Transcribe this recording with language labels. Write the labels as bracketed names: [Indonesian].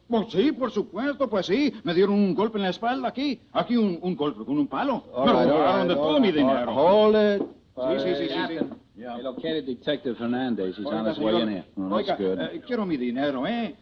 [Spanish] Pues sí, por supuesto, pues sí. Me dieron un golpe en la espalda aquí. Aquí un golpe con un palo. Me robaron de todo mi dinero. [English] Hold it. [Spanish] Sí. [English] Captain, they located Detective Hernandez. He's on his way in here. [Spanish] Oiga, quiero mi dinero, ¿eh?